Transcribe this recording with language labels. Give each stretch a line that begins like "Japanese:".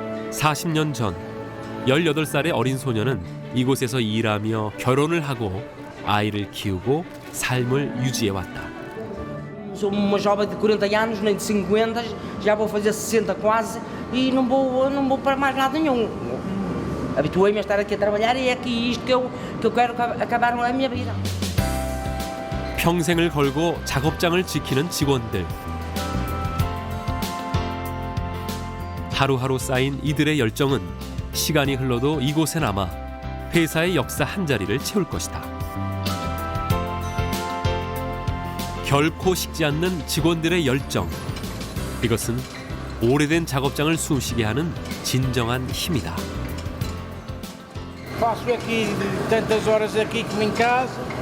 Korean: 40년 전 18살의 어린 소녀는 이곳에서 일하며 결혼을 하고 아이를 키우고 삶을 유지해왔다.
Portuguese: Sou uma jovem de 40 anos, nem de 50, já vou fazer 60 quase e não vou para mais nada nenhum. Habituei-me a estar aqui a trabalhar e é aqui isto que eu quero acabar a minha vida.
Korean: 평생을 걸고 작업장을 지키는 직원들. 하루하루 쌓인 이들의 열정은 시간이 흘러도 이곳에 남아 회사의 역사 한 자리를 채울 것이다. 결코 식지 않는 직원들의 열정. 이것은 오래된 작업장을 숨쉬게 하는 진정한 힘이다.
Portuguese: Faço aqui tantas horas aqui como em casa.